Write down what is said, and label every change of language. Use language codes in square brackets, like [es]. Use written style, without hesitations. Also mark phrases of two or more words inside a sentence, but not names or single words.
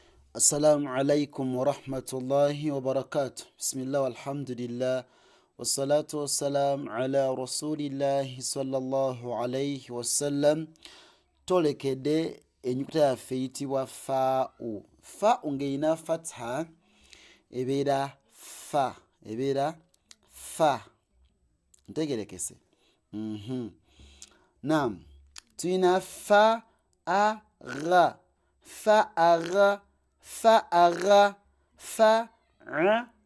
[ar] السلام عليكم ورحمة الله وبركاته. بسم الله والحمد لله والصلاة والسلام على رسول الله صلى الله عليه وسلم. [lg] Tolekedde ennyukuta yaffe eyitibwa faa'u. Faa'u ng'erina fatha ebeera fa. Ntegerekese. Naam, tulina fa'ara, fa'ara, fa'ara, fa'ada,